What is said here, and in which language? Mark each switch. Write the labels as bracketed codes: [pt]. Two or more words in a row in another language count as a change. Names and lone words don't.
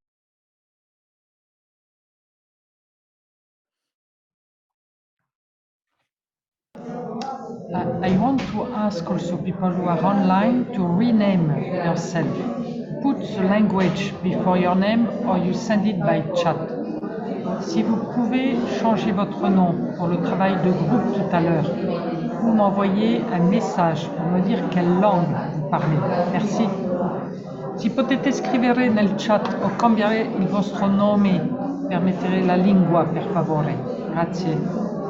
[en] I want to ask also people who are online to rename yourself. Put the language before your name or you send it by chat. [fr] Si vous pouvez changer votre nom pour le travail de groupe tout à l'heure, ou m'envoyer un message pour me dire quelle langue vous parlez. Merci. [it] Si potete scrivere nel chat o cambiare il vostro nome per mettere la lingua, per favore. Grazie.